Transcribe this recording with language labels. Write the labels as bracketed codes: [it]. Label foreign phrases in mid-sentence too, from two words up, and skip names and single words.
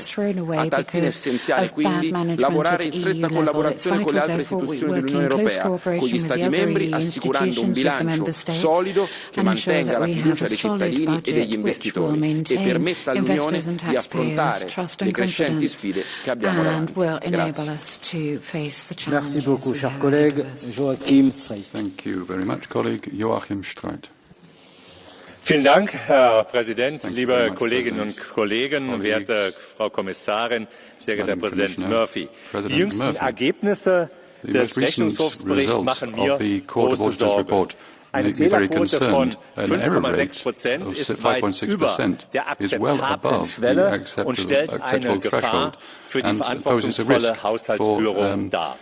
[it] A tal fine è essenziale quindi lavorare in stretta collaborazione con le altre istituzioni dell'Unione Europea, con gli Stati membri, assicurando un bilancio solido che mantenga la fiducia dei cittadini e degli investitori e permetta all'Unione di affrontare le crescenti sfide che abbiamo davanti. Grazie. [fr] Merci beaucoup, cher collègue. Joachim Streit. [en] Thank you very much, colleague Joachim Streit. [de] Vielen Dank, Herr Präsident, liebe Kolleginnen und Kollegen, werte Frau Kommissarin, sehr geehrter Herr Präsident Murphy. Die jüngsten Ergebnisse des Rechnungshofsberichts machen mir große Sorge. Eine Fehlerquote von 5,6% ist weit über der akzeptablen Schwelle und stellt eine Gefahr für die verantwortungsvolle Haushaltsführung dar.